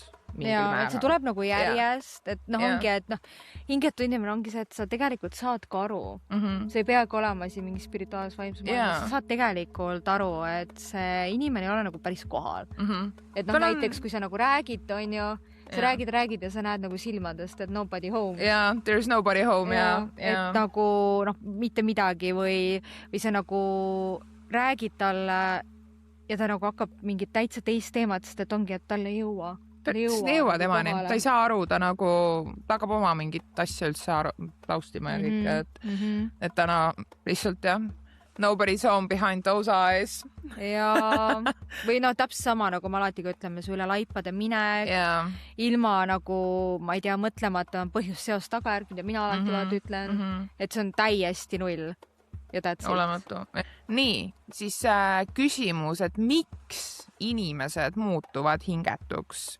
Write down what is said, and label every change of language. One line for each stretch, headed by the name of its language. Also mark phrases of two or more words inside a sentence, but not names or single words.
Estonian: Et see tuleb nagu järjest, et ongi, et hingetu inimene ongi see, et sa tegelikult saad ka aru. See ei peagi olema siin mingi spirituaalses vaimsus maailmas. Sa saad tegelikult aru, et see inimene ei ole nagu päris kohal. Et näiteks, kui sa nagu räägid, on ju, sa räägid ja sa näed nagu silmadest, et
English: nobody home. There's nobody home,
Estonian: Et nagu mitte midagi või sa nagu räägid talle ja ta nagu hakkab mingit täitsa teist teemat, sest et ongi, et talle ei jõua. Ta ei jõua temani, ta ei saa aru, ta nagu hakkab oma mingit asja üldse taustima ja kõik, et ta lihtsalt
English: Nobody's home behind those eyes.
Estonian: ja, või täpselt sama, nagu me alati ütleme, su üle laipade minek, ilma nagu, ma ei tea, mõtlemata on põhjus seost tagajärg, mida mina alati ütlen, et see on täiesti null. Ja olematu. Nii, siis küsimus, et miks inimesed muutuvad hingetuks?